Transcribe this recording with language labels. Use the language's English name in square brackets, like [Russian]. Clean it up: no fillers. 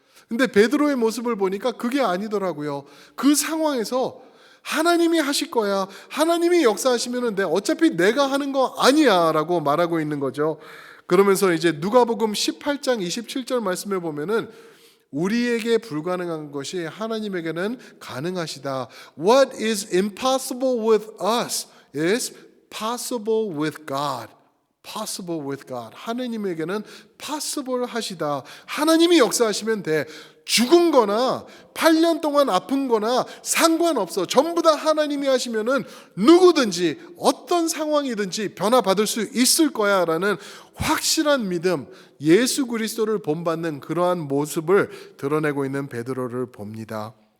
[Korean] 근데 베드로의 모습을 보니까 그게 아니더라고요. 그 상황에서 하나님이 하실 거야. 하나님이 역사하시면 돼. 어차피 내가 하는 거 아니야 라고 말하고 있는 거죠. 그러면서 이제 누가복음 18장 27절 말씀에 보면은 우리에게 불가능한 것이 하나님에게는 가능하시다. [English] What is impossible with us is possible with God. Possible with God. [Korean] 하나님에게는 possible 하시다. 하나님이 역사하시면 돼. 죽은 거나 8년 동안 아픈 거나 상관없어. 전부 다 하나님이 하시면은 누구든지 어떤 상황이든지 변화받을 수 있을 거야 라는 확실한 믿음, 예수 그리스도를 본받는 그러한 모습을 드러내고 있는 베드로를 봅니다.